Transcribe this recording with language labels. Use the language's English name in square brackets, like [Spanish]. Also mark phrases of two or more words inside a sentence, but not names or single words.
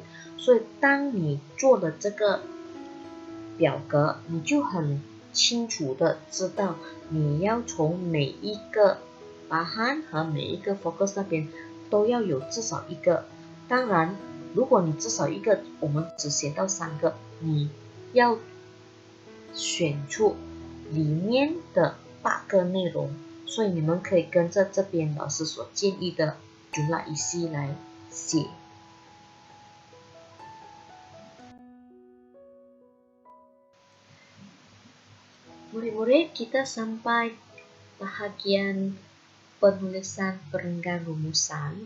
[Chinese] 所以当你做了这个表格，你就很清楚的知道你要从每一个bahan和每一个 focus 那边都要有至少1个。当然，如果你至少1个，我们只写到3个，你要选出里面的8个内容所以你们可以跟着这边老师所建议的 [Malay] jumlah isi [Chinese] 来写。 [Malay] Murid-murid, kita sampai bahagian penulisan perenggan rumusan.